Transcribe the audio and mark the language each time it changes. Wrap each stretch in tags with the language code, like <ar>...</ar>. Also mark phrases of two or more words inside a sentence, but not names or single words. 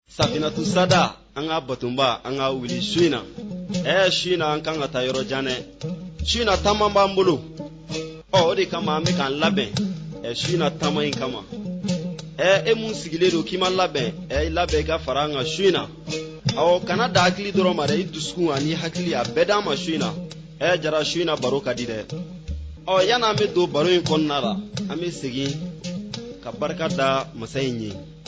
<bm>Safinatu Sada anga batumba anga wili suina suina an kan ka taa yɔrɔ jan dɛ suina taama b'an bolo o de kama an bɛ k'an labɛn suina taama in kama e mun sigilen don k'i ma labɛn i labɛn i ka fara an kan suina kana da hakili dɔrɔn ma dɛ i dusukun ani hakili a bɛɛ d'an ma suina jara suina baro ka di dɛ yan'an bɛ don baro in kɔnɔna la an bɛ segin ka barika da masa in ye</bm>